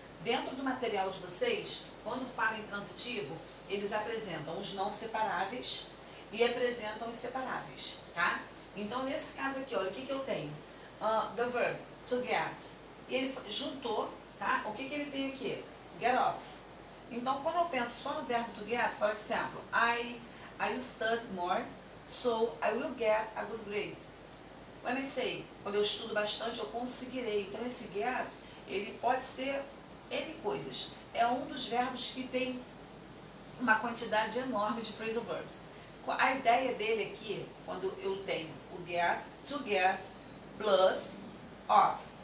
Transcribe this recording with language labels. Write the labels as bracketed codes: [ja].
[pt] Dentro do material de vocês, quando falam em transitivo, eles apresentam os não separáveis e apresentam os separáveis, tá? Então, nesse caso aqui, olha, o que eu tenho? [en] The verb, to get. [pt] E ele juntou, tá? O que ele tem aqui? Get off. Então, quando eu penso só no verbo to get, por exemplo, [en] I study more so I will get a good grade. When I say, [pt] quando eu estudo bastante, eu conseguirei. Então esse get, ele pode ser N coisas. É um dos verbos que tem uma quantidade enorme de phrasal verbs. A ideia dele aqui, quando eu tenho o get, to get, plus, off.